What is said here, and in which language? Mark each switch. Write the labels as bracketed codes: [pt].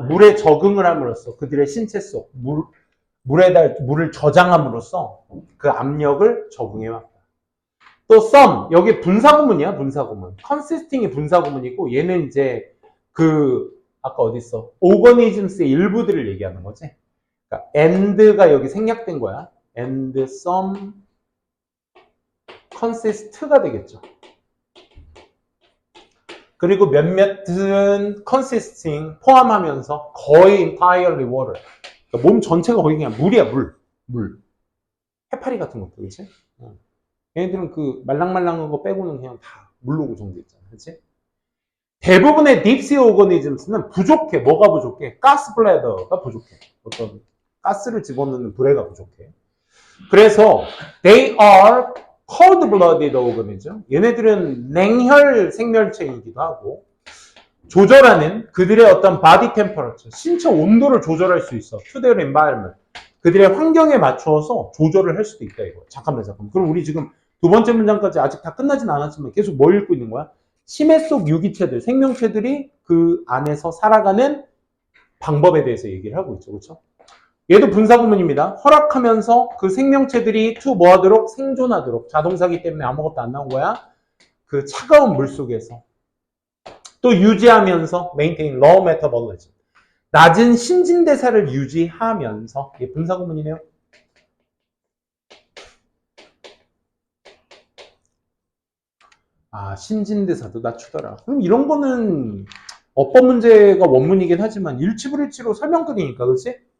[ko] 물에 적응을 함으로써 그들의 신체 속 물을 저장함으로써 그 압력을 적응해왔다. 또 some, 여기 분사구문이야, 분사구문. consisting이 분사구문이고 얘는 이제 아까 어디 있어? organisms의 일부들을 얘기하는 거지. 그러니까 and가 여기 생략된 거야. [en] and some consist [ko] 가 되겠죠. 그리고 몇몇은 consisting, 포함하면서 거의 [en] entirely water. [ko] 그러니까 몸 전체가 거의 그냥 물이야, 물. 해파리 같은 것도, 그치? 얘네들은 그 말랑말랑한 거 빼고는 그냥 다 물로 구성되어 있잖아, 그치? 대부분의 딥시 오거니즘스는 부족해. 뭐가 부족해? 가스 블래더가 부족해. 어떤 가스를 집어넣는 브레가 부족해. 그래서 [en] they are cold-blooded organism. [ko] 얘네들은 냉혈 생명체이기도 하고 조절하는 그들의 어떤 body temperature, 신체 온도를 조절할 수 있어. [en] to their environment. [ko] 그들의 환경에 맞추어서 조절을 할 수도 있다 이거. 잠깐만. 그럼 우리 지금 두 번째 문장까지 아직 다 끝나진 않았지만 계속 뭘 읽고 있는 거야? 심해 속 유기체들, 생명체들이 그 안에서 살아가는 방법에 대해서 얘기를 하고 있죠. 그렇죠? 얘도 분사구문입니다. 허락하면서 그 생명체들이 뭐 하도록? 생존하도록. 자동사기 때문에 아무것도 안 나온 거야. 그 차가운 물 속에서. 또 유지하면서 [en] maintain low metabolism. [ko] 낮은 신진대사를 유지하면서. 이게 분사구문이네요. 신진대사도 낮추더라. 그럼 이런 거는 어법 문제가 원문이긴 하지만 일치불일치로 설명글이니까, 그렇지?